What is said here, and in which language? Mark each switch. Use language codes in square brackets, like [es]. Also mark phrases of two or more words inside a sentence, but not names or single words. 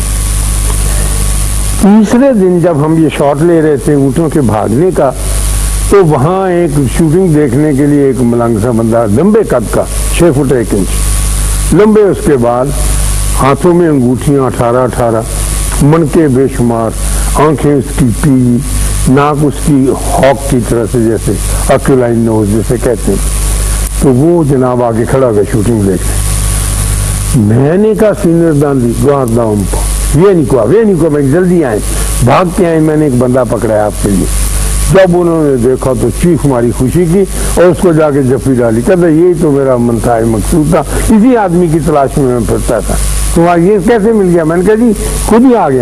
[ur] تیسرے دن جب ہم یہ شاٹ لے رہے تھے اونٹوں کے بھاگنے کا, تو وہاں ایک شوٹنگ دیکھنے کے لیے ایک ملنگ سا بندہ, لمبے قد کا, 6 فٹ 1 انچ لمبے, اس کے بعد ہاتھوں میں انگوٹھیاں 18 منکے بے شمار, آنکھیں اس کی پیلی, ناک اس کی ہاک کی طرح سے, جیسے [en] aquiline nose [ur] جیسے کہتے ہیں. تو وہ جناب آگے کھڑا ہو گیا شوٹنگ دیکھنے. میں نے کہا سینئر داندی [it] guarda un po', vieni qui [ur] میں جلدی آئے, بھاگ کے آئے. میں نے ایک بندہ پکڑایا آپ کے لیے. جب انہوں نے دیکھا تو چیخ ماری خوشی کی, اور اس کو جا کے جفی ڈالی. کہتا یہی تو میرا منتہا مقصود تھا, اسی آدمی کی تلاش میں پھرتا تھا. تو یہ کیسے مل گیا؟ میں نے کہا جی خود ہی آ گیا.